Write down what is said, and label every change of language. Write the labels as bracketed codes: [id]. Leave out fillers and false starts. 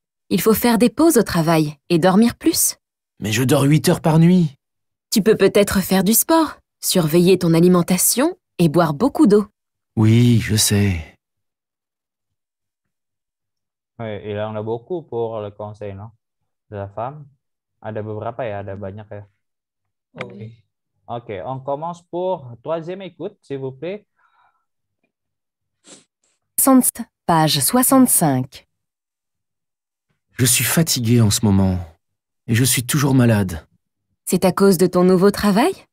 [fr] Il faut faire des pauses au travail et dormir plus. Mais je dors 8 heures par nuit. Tu peux peut-être faire du sport, surveiller ton alimentation et boire beaucoup d'eau. Oui, je sais. Oui, il y en a beaucoup pour le conseil, non? De la femme. [id] Ada beberapa ya, ada banyak ya. [fr] Oui. Ok, on commence pour troisième écoute, s'il vous plaît. Page 65. Je suis fatigué en ce moment. Et je suis toujours malade. C'est à cause de ton nouveau travail?